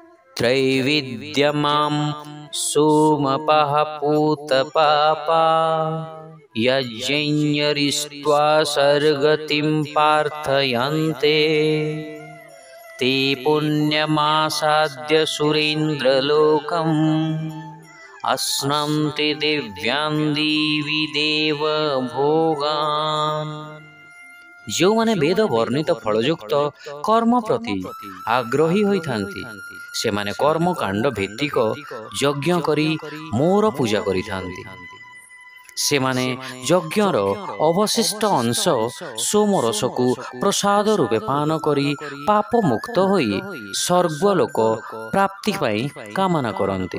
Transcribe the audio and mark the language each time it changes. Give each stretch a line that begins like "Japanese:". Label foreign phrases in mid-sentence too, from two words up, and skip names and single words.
Sanskrit: त्रैविद्यमां सोमपः पूतपापा यज्ञरिष्ट्वा सर्गतिं प्रार्थयन्ते ते पुण्यमासाद्य सुरेन्द्रलोकम् अश्नन्ति दिव्यान् दिवि देव भोगान्।
Odia: ଯେଉଁମାନେ ବେଦ ବର୍ଣ୍ଣିତ ଫଳଯୁକ୍ତ କର୍ମ ପ୍ରତି ଆଗ୍ରହୀ ହୋଇଥାନ୍ତି ସେମାନେ କର୍ମକାଣ୍ଡ ଭିତ୍ତିକ ଯଜ୍ଞ କରି ମୋର ପୂଜା କରିଥାନ୍ତି। ସେମାନେ ଯଜ୍ଞର ଅବଶିଷ୍ଟ ଅଂଶ ସୋମରସକୁ ପ୍ରସାଦ ରୂପେ ପାନ କରି ପାପ ମୁକ୍ତ ହୋଇ ସ୍ୱର୍ଗଲୋକ ପ୍ରାପ୍ତି ପାଇଁ କାମନା କରନ୍ତି।